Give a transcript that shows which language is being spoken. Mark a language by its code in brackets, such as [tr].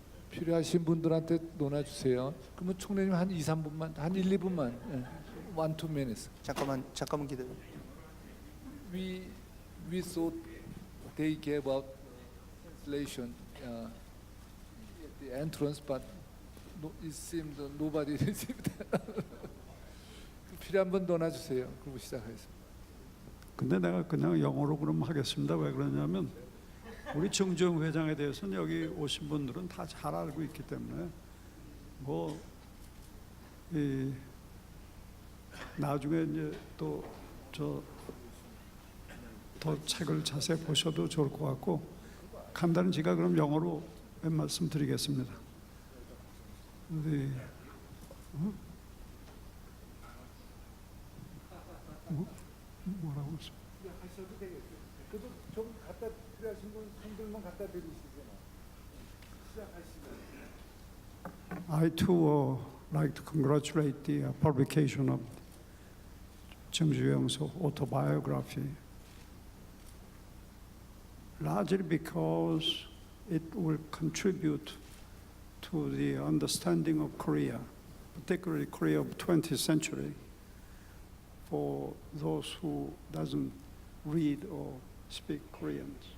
[ko] 필요하신 분들한테 넣어주세요. 그러면 총리님 한 2, 3분만, 한 1, 2분만, [en] 1, 2 minutes. [ko] 잠깐만 기다려. [en] We thought they gave out translation at the entrance, but it seemed nobody received. [ko] 필요한 분 넣어주세요. 그리고 시작하겠습니다. 근데 내가 그냥 영어로 그럼 하겠습니다. 왜 그러냐면 우리 정주영 회장에 대해서는 여기 오신 분들은 다 잘 알고 있기 때문에 뭐 나중에 이제 또 더 책을 자세히 보셔도 좋을 것 같고 간단히 제가 그럼 영어로 몇 말씀 드리겠습니다. 뭐라고 했어? 하셔도 되겠어요. 그래도 좀 갖다 필요하신 분들만 갖다 드리시잖아. 시작하시면. [en] I too like to congratulate the publication of Chung Ju-young's autobiography, largely because it will contribute to the understanding of Korea, particularly Korea of 20th century, for those who doesn't read or speak Korean.